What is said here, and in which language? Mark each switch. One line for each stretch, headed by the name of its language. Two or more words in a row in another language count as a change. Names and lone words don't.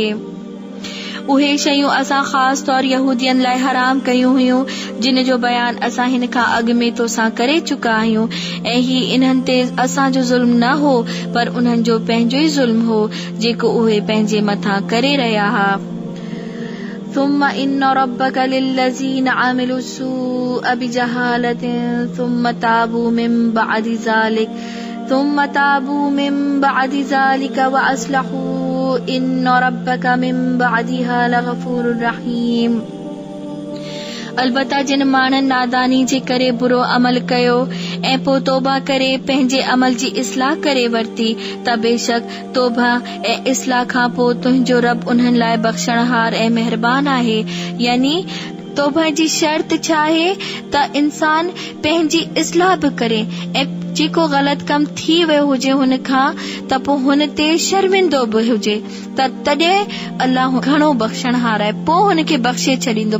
Sindhi: उहे शयूं असां ख़ासि तौर यहूदियन लाइ हराम कयूं हुयूं जिन जो बयान असां हिन खां अॻु में तोसां करे चुका आहियूं। ऐं ही इन्हनि ते असांजो ज़ुल्म न हो पर उन्हनि जो पंहिंजो ई ज़ुल्म हो जेको उहे पंहिंजे मथां करे रहिया हुआ।
Arabic: ثم إن ربك للذين عملوا السوء بجهالة ثم تابوا من بعد ذلك وأصلحوا إن ربك من بعدها لغفور رحيم।
Sindhi: अलबत्ता जिन माण्हुनि नादानी जे करे बुरो अमल कयो ऐं पोइ तौबा करे पंहिंजे अमल जी इस्लाह करे वरिती त बेशक तौबा ऐं इस्लाह खां पोइ तुंहिंजो रब उन्हनि लाइ बख़्शणहार ऐं मेहरबान आहे। यानी तौबा जी शर्त छा आहे त इंसान पंहिंजी इस्लाह बि करे ऐं जेको ग़लत कम थी वियो हुजे हुन खां त पोइ हुन ते शर्मिंदो बि हुजे त तॾहिं अल्लाह घणो बख़्शणहार आहे, पोइ हुनखे बख़्शे छॾींदो।